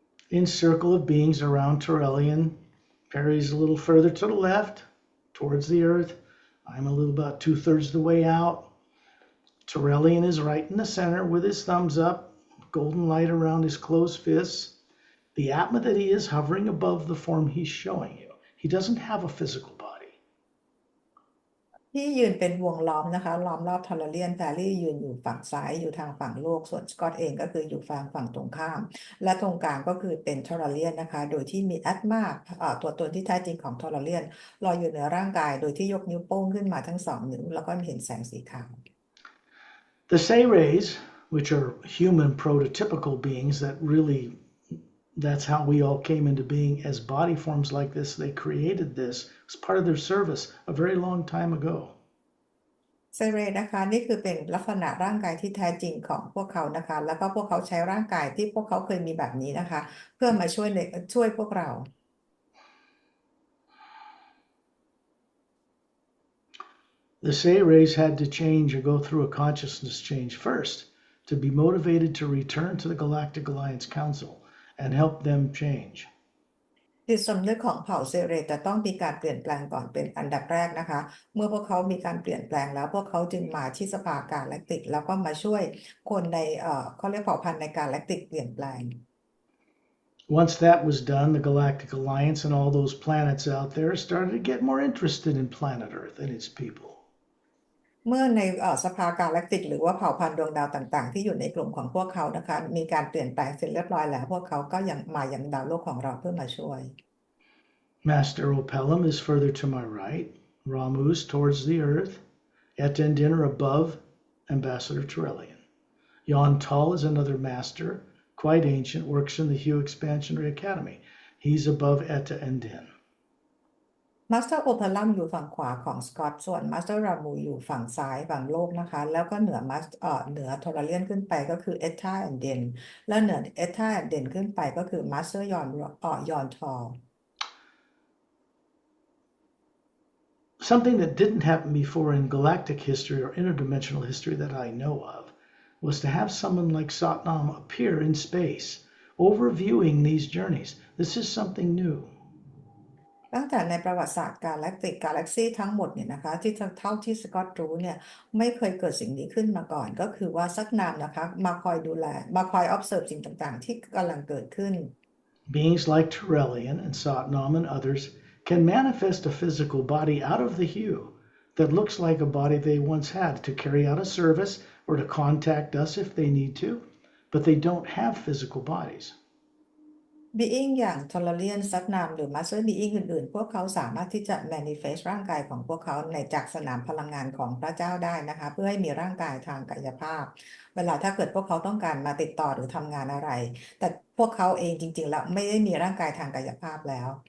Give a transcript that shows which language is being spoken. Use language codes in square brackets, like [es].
[en] In circle of beings around Torellian, Pari's a little further to the left, towards the Earth. I'm a little about 2/3 the way out. Torellian is right in the center with his thumbs up, golden light around his closed fists. The Atma that he is hovering above the form he's showing you. He doesn't have a physical body. [th] ที่ยืนเป็นวงล้อมนะคะล้อมรอบทอร์เรียนแพรรี่ยืนอยู่ฝั่งซ้ายอยู่ทางฝั่งโลกส่วนสกอตเองก็คืออยู่ฝั่งตรงข้ามและตรงกลางก็คือเป็นทอร์เรียนนะคะโดยที่มีแอตมาตัวตนที่แท้จริงของทอร์เรียนลอยอยู่เหนือร่างกายโดยที่ยกนิ้วโป้งขึ้นมาทั้ง2 นิ้วแล้วก็เห็นแสงสีขาว [en] The Seres, which are human prototypical beings that really, that's how we all came into being as body forms like this. They created this as part of their service a very long time ago. [th] เซเรนะคะนี่คือเป็นลักษณะร่างกายที่แท้จริงของพวกเขานะคะแล้วก็พวกเขาใช้ร่างกายที่พวกเขาเคยมีแบบนี้นะคะเพื่อมาช่วยพวกเรา [en] The Seres had to change or go through a consciousness change first to be motivated to return to the Galactic Alliance Council and help them change. [th] จิตสำนึกของเผ่าเซเรตจะต้องมีการเปลี่ยนแปลงก่อนเป็นอันดับแรกนะคะเมื่อพวกเขามีการเปลี่ยนแปลงแล้วพวกเขาจึงมาที่สภากาแล็กติกแล้วก็มาช่วยคนในเขาเรียกเผ่าพันธุ์ในกาแล็กติกเปลี่ยนแปลง [en] Once that was done, the Galactic Alliance and all those planets out there started to get more interested in planet Earth and its people. [th] เมื่อในสภากาแล็กติกหรือว่าเผ่าพันธุ์ดวงดาวต่างๆที่อยู่ในกลุ่มของพวกเขานะคะมีการเปลี่ยนแปลงเสร็จเรียบร้อยแล้วพวกเขาก็ยังมายังดาวโลกของเราเพื่อมาช่วย [en] Master Opellum is further to my right, Ramu's towards the Earth, Etendin are above Ambassador Torellian. Yon Tal is another master, quite ancient, works in the Hugh Expansionary Academy. He's above Etta and Din. [th] มาสเตอร์โอเพลัมอยู่ฝั่งขวาของสกอตส่วนมาสเตอร์รามูอยู่ฝั่งซ้ายฝั่งโลกนะคะแล้วก็เหนือทอร์เรียนขึ้นไปก็คือเอธาแอนเดนแล้วเหนือเอธาแอนเดนขึ้นไปก็คือมาสเตอร์ยอนทอล [en] Something that didn't happen before in galactic history or interdimensional history that I know of was to have someone like Satnam appear in space, overviewing these journeys. This is something new. [th] ตั้งแต่ในประวัติศาสตร์กาแล็กซีทั้งหมดเนี่ยนะคะที่เท่าที่สกอตรู้เนี่ยไม่เคยเกิดสิ่งนี้ขึ้นมาก่อนก็คือว่าสักนามนะคะมาคอยดูแลมาคอย observe สิ่งต่างๆที่กำลังเกิดขึ้น [en] Beings like Turelian and Satnam and others can manifest a physical body out of the hue that looks like a body they once had to carry out a service or to contact us if they need to, but they don't have physical bodies. [th] Being อย่างทรเลียนซักนามหรือ Master Being อื่นๆพวกเขาสามารถที่จะ manifest ร่างกายของพวกเขาในจากสนามพลังงานของพระเจ้าได้นะคะเพื่อให้มีร่างกายทางกายภาพเวลาถ้าเกิดพวกเขาต้องการมาติดต่อหรือทำงานอะไรแต่พวกเขาเองจริงๆแล้วไม่ได้มีร่างกายทางกายภาพแล้ว